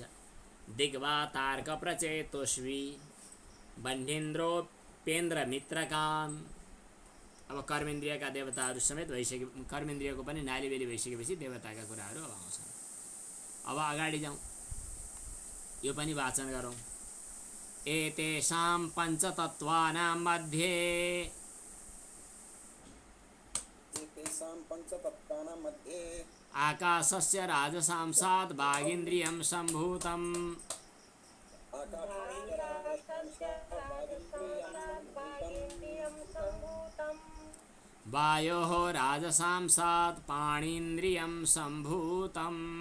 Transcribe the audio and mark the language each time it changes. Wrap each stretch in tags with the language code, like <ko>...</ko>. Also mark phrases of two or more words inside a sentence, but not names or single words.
<sa>दिग्वातार्क प्रचेतोष्वी बन्धेन्द्रोपेन्द्र मित्रकाम।</sa> <ne>अब कर्मेन्द्रियका देवताहरू समेत भइसके, कर्मेन्द्रियको पनि नालीबेली भइसकेपछि देवताका कुराहरू अब आउँछन्। अब अगाडि जाउँ, यो पनि वाचन गरौँ।</ne> <sa>एतेषां पञ्चतत्त्वानां मध्ये, एतेषां पञ्चतत्त्वानां मध्ये आकाशस्य राजसांसात् वागिन्द्रियं सम्भूतम्। वायोः राजसांसात् पाणीन्द्रियं सम्भूतम्।</sa>